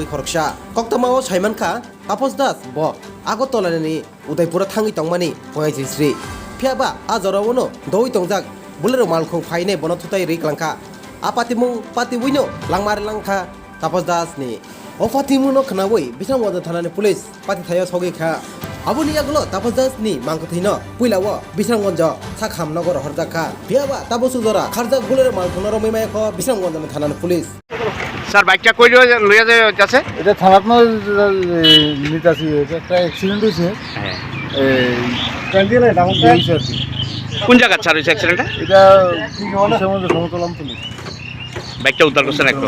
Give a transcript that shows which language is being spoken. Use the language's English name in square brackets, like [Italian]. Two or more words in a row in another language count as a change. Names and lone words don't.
[Kok Borok] khoroksa koktamao saiman kha Tapos Das bo Agotolani Udaipura thangi tongmani pungai tri phiaba ajarawono doi tongjak bolero malkong phaine bono thutai rik langka apatimung patiwino langma ari langka Tapos Das ni opatimuno khnawoi bisangwada thanani police pati thayo sogi kha aboni yagulo Tapos Das ni mangkotino puilawo bisanggonj sakhamnogor horjaka phiaba tabosu jora kharjak bolero malkong romimai kho bisanggonj thanani police [Bangla] স্যার বাইকটা কই লইয়া যাচ্ছে এটা থানাত নিতাছি একটা অ্যাক্সিডেন্ট হয়েছে হ্যাঁ কান্দিলে ডাউন হয়েছে আর কি কোন জায়গা স্যার হইছে অ্যাক্সিডেন্টটা এটা সমুদ্র সমতলাম পুলিশ বাইকটা উদ্ধার করছেন একদম